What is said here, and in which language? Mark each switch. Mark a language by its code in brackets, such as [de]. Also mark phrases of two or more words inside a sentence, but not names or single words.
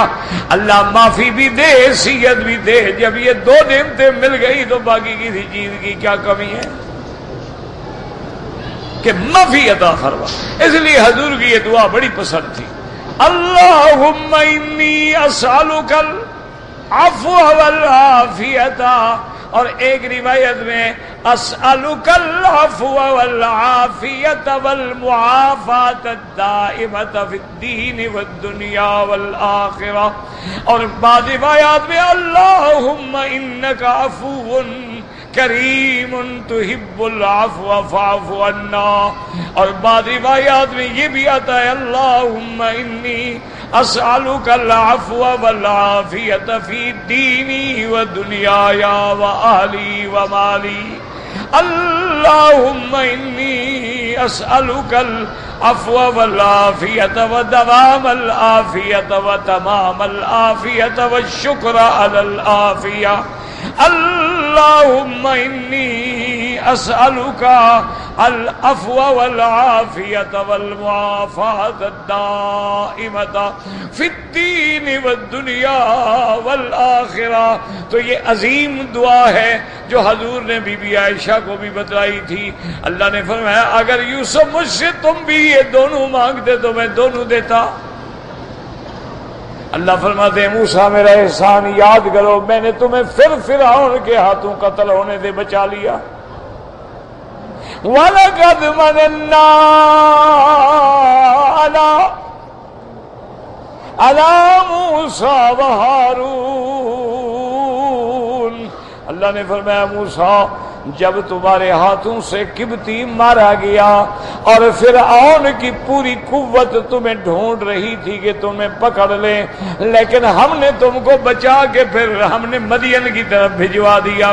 [ur] اللہ معافی بھی دے، صحت بھی دے. جب یہ دو نعمتیں مل گئی تو باقی کسی چیز کی کیا کمی ہے کہ معافی عطا فرما. اس لیے حضور کی یہ دعا بڑی پسند تھی، [ar] اللہم انی اسألک العفو والعافیہ. [ur] اور ایک روایت میں [ar] اسألک العفو والعافیہ والمعافاۃ الدائمۃ فی الدین والدنیا والآخرہ. [ur] اور بعض روایات میں [ar] اللہم انک عفو کریم تحب العفو فاعف عنا. [ur] اور بعض روایات میں یہ بھی آتا ہے [ar] اللہم انی اسألک العفو والعافیۃ فی دینی و دنیای و اہلی و مالی. اللہم انی اسألک العفو والعافیۃ و دوام العافیۃ و تمام العافیۃ والشکر علی العافیہ. اللہم انی اسألک العفو والعافیۃ والمعافاۃ الدائمۃ فی الدین والدنیا والآخرہ. [ur] تو یہ عظیم دعا ہے جو حضور نے بی بی عائشہ کو بھی بتلائی تھی. اللہ نے فرمایا اگر یوسف مجھ سے تم بھی یہ دونوں مانگتے تو میں دونوں دیتا. اللہ فرماتے ہیں موسیٰ میرا احسان یاد کرو، میں نے تمہیں پھر فرعون کے ہاتھوں قتل ہونے سے بچا لیا. [ar] وَلَقَدْ مَنَنَّا عَلَىٰ مُوسَىٰ وَهَارُونَ. [ur] اللہ نے فرمایا موسیٰ جب تمہارے ہاتھوں سے قبطی مارا گیا اور فرعون کی پوری قوت تمہیں ڈھونڈ رہی تھی کہ تمہیں پکڑ لے، لیکن ہم نے تم کو بچا کے پھر ہم نے مدین کی طرف بھجوا دیا.